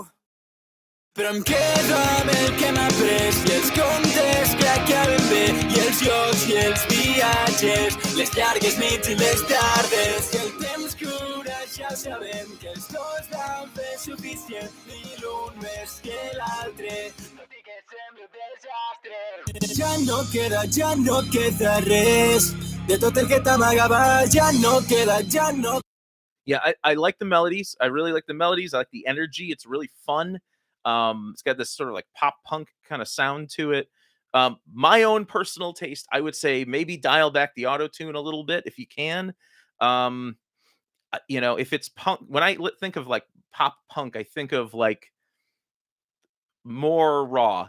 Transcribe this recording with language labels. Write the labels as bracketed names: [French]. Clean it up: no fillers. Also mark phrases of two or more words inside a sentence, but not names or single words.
[Catalan] Però em quedo amb el que m'ha pres i els contes que acaben bé i els llocs i els viatges, les llargues nits i les tardes. I el temps cura, ja sabem que els dos vam fer suficient ni l'un més que l'altre, tot i que sembla un desastre. Ja no queda res de tot el que t'amagava, ja no queda. [English] Yeah, I like the melodies. I really like the melodies. I like the energy. It's really fun. It's got this sort of like pop punk kind of sound to it. My own personal taste, I would say maybe dial back the auto tune a little bit if you can. If it's punk, when I think of like pop punk, I think of like more raw.